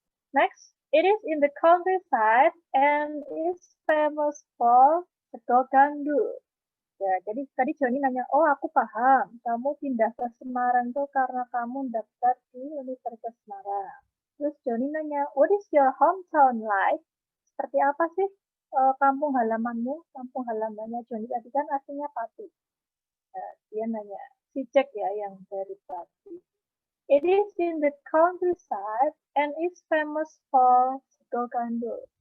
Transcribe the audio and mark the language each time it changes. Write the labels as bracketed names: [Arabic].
[English] Next, it is in the countryside and is famous for sego gandul. [Indonesian] Ya, jadi tadi Joni nanya, oh aku paham, kamu pindah ke Semarang tuh karena kamu daftar di Universitas Semarang. Terus Joni nanya, [English] what is your hometown like? [Indonesian] Seperti apa sih kampung halamanmu? Kampung halamannya Joni tadi kan artinya Pati. Nah, dia nanya, si Jack ya yang dari Pati. [English] It is in the countryside and is famous for sego gandul.